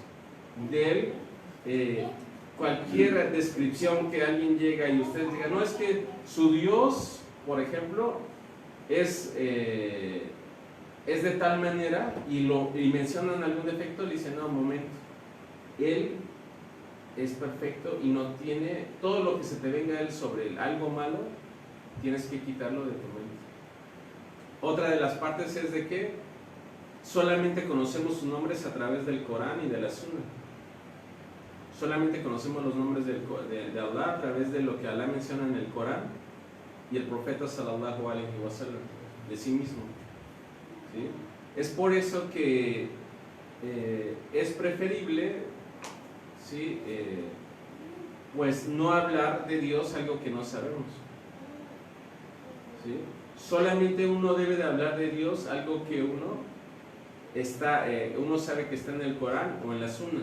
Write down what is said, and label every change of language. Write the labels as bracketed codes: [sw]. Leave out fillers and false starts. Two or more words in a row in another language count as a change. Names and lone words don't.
[es] De Él, cualquier descripción que alguien llega y ustedes digan, no, es que su Dios, por ejemplo, es de tal manera y mencionan algún defecto, le dicen, no, un momento, Él es perfecto y no tiene, todo lo que se te venga a Él sobre él, algo malo, tienes que quitarlo de tu mente. Otra de las partes es de que solamente conocemos sus nombres a través del Corán y de la Sunna. Solamente conocemos los nombres de Allah a través de lo que Allah menciona en el Corán y el profeta [ar] صلى الله عليه وسلم [es] de sí mismo. ¿Sí? Es por eso que es preferible, ¿sí? Pues no hablar de Dios algo que no sabemos. ¿Sí? Solamente uno debe de hablar de Dios algo que uno sabe que está en el Corán o en la Sunna.